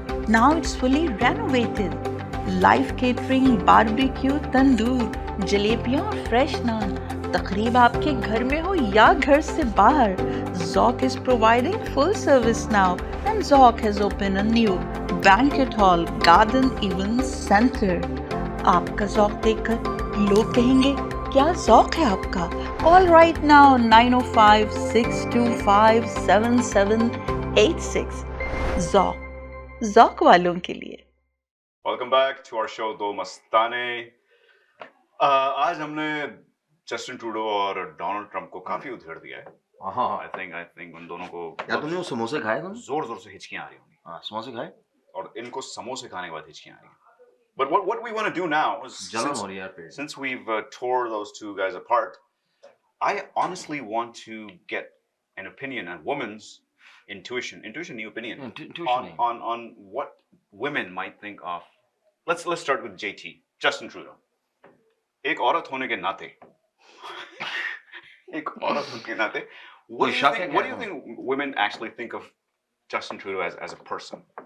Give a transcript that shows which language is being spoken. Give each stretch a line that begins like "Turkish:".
English: Now it's fully renovated. Live catering, barbecue, tandoor,
Hindi: जलेबियाँ और fresh नान। तकरीब आपके घर में हो या घर से बाहर,
English: Zoc is providing full service now, and Zoc has opened a new banquet hall, garden event center.
Hindi: आपका Zoc देखकर लोग कहेंगे, क्या Zoc है आपका?
English: Call right now 905-625-7786.
Hindi: ज़ौक़ वालों के लिए.
English: Welcome back to our show Do Mastane.
Hindi: आज हमने जस्टिन ट्रूडो और डोनाल्ड ट्रंप को काफी उधेड़ दिया है.
English: I think
Hindi: उन दोनों को यार तुमने वो समोसे खाए तुम? जोर से हिचकियां आ रही होंगी. हाँ समोसे खाए? और इनको समोसे खाने के बाद हिचकियां आ रही हैं.
English: But what we want to do now is since we've tore those two guys apart, I honestly want to get an opinion, a woman's intuition, new opinion on what women might think of. Let's start with JT, Justin Trudeau.
Hindi: एक औरत होने के नाते,
English: what do you think women actually think of Justin Trudeau as a person?